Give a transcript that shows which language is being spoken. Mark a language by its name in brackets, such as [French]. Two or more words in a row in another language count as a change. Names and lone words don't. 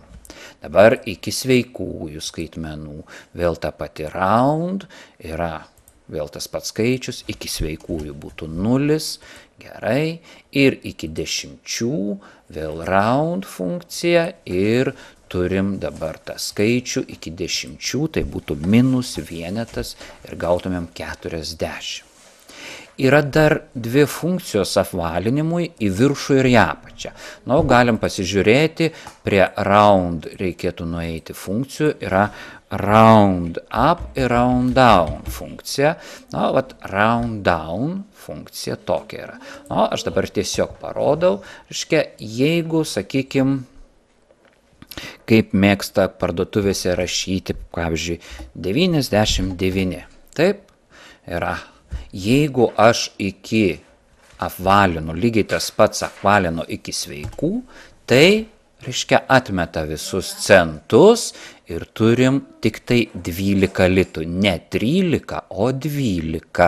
[Lithuanian] Dabar iki sveikųjų skaitmenų vėl ta pati round, yra vėl tas pats skaičius, iki sveikųjų būtų 0, gerai, ir iki 10 vėl round funkcija ir turim dabar tą skaičių iki 10, tai būtų minus vienetas ir gautumėm 40. Yra dar 2 funkcijos apvalinimui į viršų ir į apačią. Nu, galim pasižiūrėti, prie round reikėtų nueiti funkcijų, yra [English] round up [Lithuanian] ir [English] round down [Lithuanian] funkcija. Nu, vat [English] round down [Lithuanian] funkcija tokia yra. Nu, aš dabar tiesiog parodau, reiškia, jeigu, sakykim, kaip mėgsta parduotuvėse rašyti, pavyzdžiui, 99, taip, yra. Jeigu aš iki apvalinu, lygiai tas pats apvalinu iki sveikų, tai, reiškia, atmeta visus centus ir turim tik tai 12 litų, ne 13, o 12.